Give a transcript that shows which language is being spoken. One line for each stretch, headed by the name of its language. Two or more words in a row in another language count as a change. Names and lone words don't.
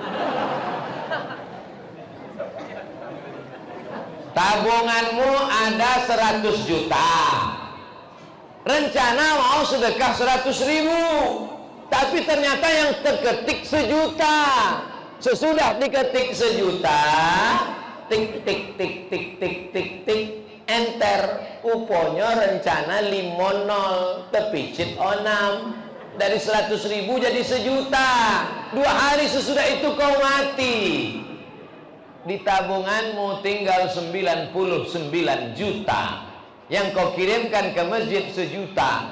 Indonesian: Tabunganmu ada 100 juta. Rencana mau sedekah 100.000, tapi ternyata yang terketik 1 juta. Sesudah diketik 1 juta, tik tik tik tik tik tik tik, enter, uponya rencana 50 tepicit 6. Dari 100.000 jadi 1 juta. 2 hari sesudah itu kau mati. Di tabunganmu tinggal 99 juta. Yang kau kirimkan ke masjid 1 juta.